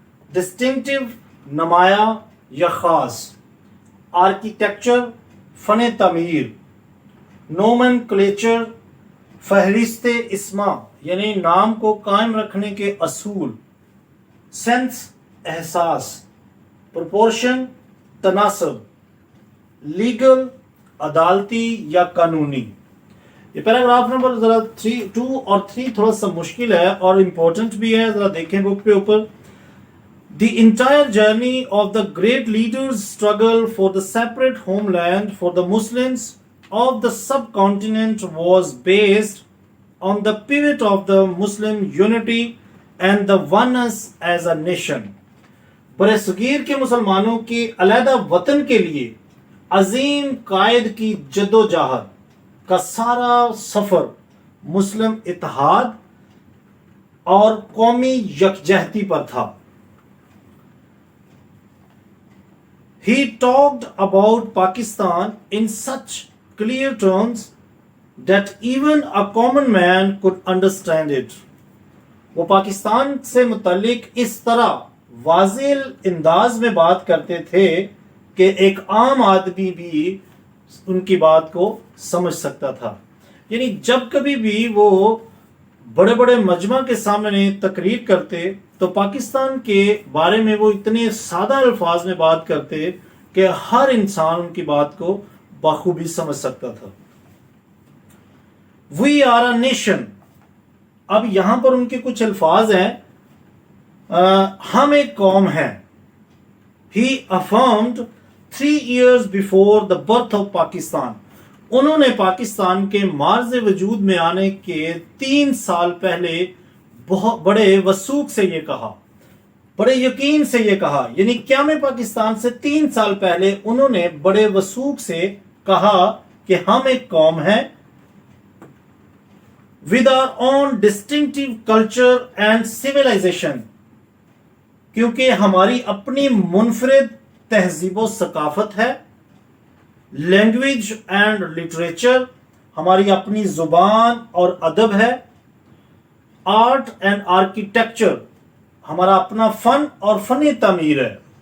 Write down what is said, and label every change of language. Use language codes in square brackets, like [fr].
[ur] Distinctive نمایاں یا خاص، آرکیٹیکچر فن تعمیر، نومنکلیچر فہرست اسما یعنی نام کو قائم رکھنے کے اصول، سینس احساس، پروپورشن تناسب، لیگل عدالتی یا قانونی. یہ پیراگراف نمبر ذرا 2 اور 3 تھوڑا سا مشکل ہے اور امپورٹنٹ بھی ہے، ذرا دیکھیں بک پہ اوپر. [en] The entire journey of the great leaders' struggle for the separate homeland for the Muslims of the subcontinent was based on the pivot of the Muslim unity and the oneness as a nation. [ur] برِ صغیر کے مسلمانوں کے علیحدہ وطن کے لیے عظیم قائد کی جد و جہد کا سارا سفر مسلم اتحاد اور قومی یکجہتی پر تھا. [en] He talked about Pakistan in such clear terms that even a common man could understand it. [ur] وہ پاکستان سے متعلق اس طرح واضح انداز میں بات کرتے تھے کہ ایک عام آدمی بھی ان کی بات کو سمجھ سکتا تھا. یعنی جب کبھی بھی وہ بڑے بڑے مجمع کے سامنے تقریر کرتے تو پاکستان کے بارے میں وہ اتنے سادہ الفاظ میں بات کرتے کہ ہر انسان ان کی بات کو بخوبی سمجھ سکتا تھا. [en] We are a nation. [ur] اب یہاں پر ان کے کچھ الفاظ ہیں، ہم ایک قوم ہیں. [en] He affirmed 3 years before the birth of Pakistan. [ur] انہوں نے پاکستان کے معرض وجود میں آنے کے 3 سال پہلے بہت بڑے وثوق سے یہ کہا، بڑے یقین سے یہ کہا. یعنی قیام پاکستان سے 3 سال پہلے انہوں نے بڑے وثوق سے کہا کہ ہم ایک قوم ہیں. [en] with our own distinctive culture and civilization. [ur] کیونکہ ہماری اپنی منفرد تہذیب و ثقافت ہے. [en] language and literature, [ur] ہماری اپنی زبان اور ادب ہے. [en] art and architecture, [ur] ہمارا اپنا فن اور فن تعمیر ہے.